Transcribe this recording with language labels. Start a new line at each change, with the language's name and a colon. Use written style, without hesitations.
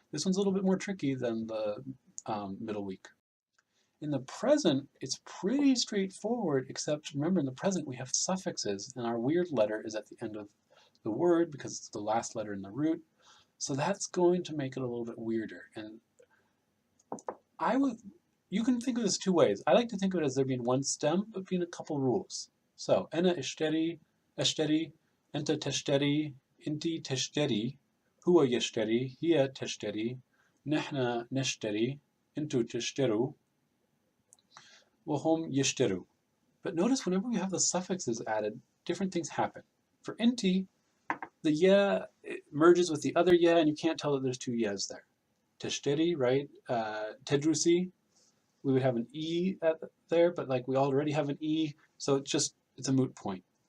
English: This one's a little bit more tricky than the middle week. In the present, it's pretty straightforward, except remember in the present we have suffixes, and our weird letter is at the end of the word because it's the last letter in the root. So that's going to make it a little bit weirder. And you can think of this 2 ways. I like to think of it as there being one stem, but being a couple rules.
Arabic: So, أنا اشتري, أنت تشتري, أنتِ تشتري, هو يشتري, هي تشتري, نحن نشتري, أنتوا تشتروا, وهم يشتروا.
English: But notice whenever we have the suffixes added, different things happen. For inti, the yeah merges with the other yeah, and you can't tell that there's 2 yeahs there. Teshteri, right? Tedrusi, we would have an e there, but like we already have an e, so it's a moot point.